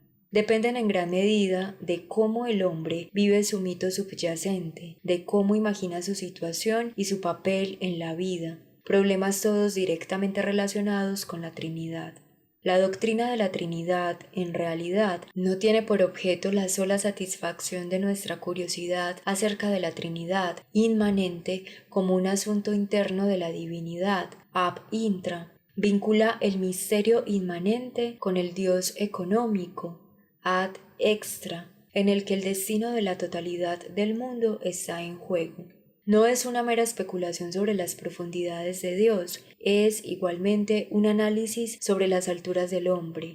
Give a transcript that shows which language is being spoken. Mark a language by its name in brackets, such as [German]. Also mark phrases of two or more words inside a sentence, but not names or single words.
[Spanish] dependen en gran medida de cómo el hombre vive su mito subyacente, de cómo imagina su situación y su papel en la vida, problemas todos directamente relacionados con la Trinidad. La doctrina de la Trinidad, en realidad, no tiene por objeto la sola satisfacción de nuestra curiosidad acerca de la Trinidad, inmanente como un asunto interno de la divinidad, [Latin] ab intra. [Spanish] Vincula el misterio inmanente con el Dios económico, [Latin] ad extra, [Spanish] en el que el destino de la totalidad del mundo está en juego. No es una mera especulación sobre las profundidades de Dios, es igualmente un análisis sobre las alturas del hombre.